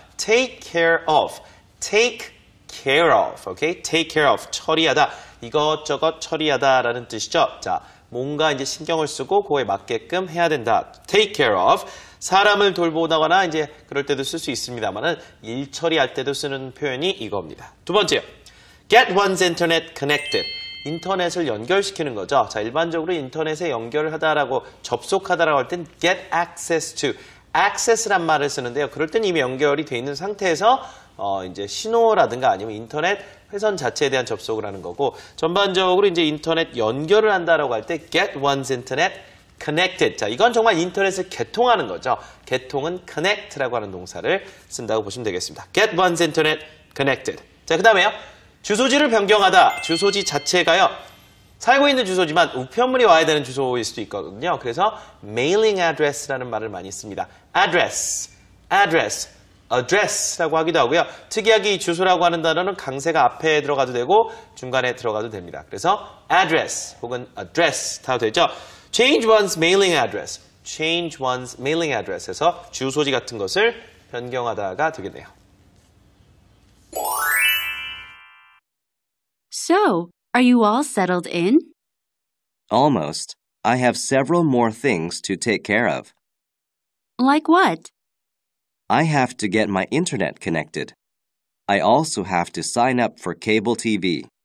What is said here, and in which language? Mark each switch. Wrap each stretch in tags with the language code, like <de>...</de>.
<en>Take care of. Take care of. Okay? Take care of.</en> <ko>처리하다. 이것저것 처리하다라는 뜻이죠. 자, 뭔가 이제 신경을 쓰고 그거에 맞게끔 해야 된다.</ko> <en>Take care of.</en> <ko>사람을 돌보다거나 이제 그럴 때도 쓸 수 있습니다만은 일 처리할 때도 쓰는 표현이 이겁니다. 두 번째요.</ko> <en>Get one's internet connected.</en> <ko>인터넷을 연결시키는 거죠. 자, 일반적으로 인터넷에 연결을 하다라고 접속하다라고 할 땐</ko> <en>get access to.</en> <ko>access란 말을 쓰는데요. 그럴 땐 이미 연결이 돼 있는 상태에서 이제 신호라든가 아니면 인터넷 회선 자체에 대한 접속을 하는 거고 전반적으로 이제 인터넷 연결을 한다라고 할 때</ko> <en>get one's internet connected.</en> <ko>자, 이건 정말 인터넷을 개통하는 거죠. 개통은 connect라고 하는 동사를 쓴다고 보시면 되겠습니다.</ko> <en>Get one's internet connected.</en> <ko>자, 그 다음에요. 주소지를 변경하다. 주소지 자체가요. 살고 있는 주소지만 우편물이 와야 되는 주소일 수도 있거든요. 그래서 mailing address라는 말을 많이 씁니다. address, address라고 하기도 하고요. 특이하게 이 주소라고 하는 단어는 강세가 앞에 들어가도 되고 중간에 들어가도 됩니다. 그래서 address 혹은 address 다 되죠.</ko> <en>Change one's mailing address. Change one's mailing address</en> <ko>에서 주소지 같은 것을 변경하다가 되겠네요.</ko> <en>So, are you all settled in? Almost. I have several more things to take care of. Like what? I have to get my internet connected. I also have to sign up for cable TV.</en>